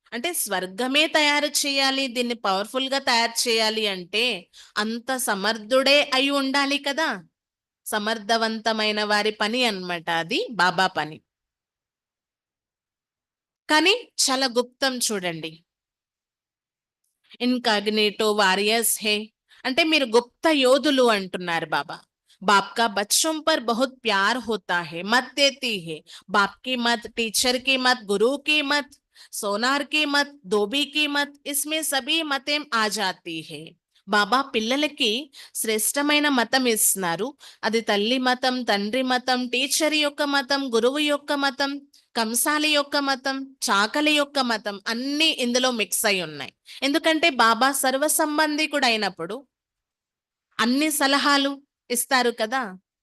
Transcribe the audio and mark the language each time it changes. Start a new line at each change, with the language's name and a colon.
Telugu: అంటే స్వర్గమే తయారు చేయాలి, దీన్ని పవర్ఫుల్ గా తయారు చేయాలి అంటే అంత సమర్థుడే అయి ఉండాలి కదా. సమర్థవంతమైన వారి పని అన్నమాట అది, బాబా పని. కానీ చాలా గుప్తం చూడండి. ఇన్కాగ్నిటో వారియర్స్ హే అంటే మీరు గుప్త యోధులు అంటున్నారు బాబా.
Hindi: बाप का बच्चों पर बहुत प्यार होता है, मत देती है. बाप की मत, टीचर की मत, गुरु की मत, सोनार की मत, धोबी की मत, इसमें सभी मतें आ जाती है.
Telugu: బాబా పిల్లలకి శ్రేష్టమైన మతం ఇస్తున్నారు. అది తల్లి మతం, తండ్రి మతం, టీచర్ యొక్క మతం, గురువు యొక్క మతం, కంసాలి యొక్క మతం, చాకలి యొక్క మతం అన్నీ ఇందులో మిక్స్ అయి ఉన్నాయి. ఎందుకంటే బాబా సర్వ సంబంధికుడు అయినప్పుడు అన్ని సలహాలు ఇస్తారు కదా.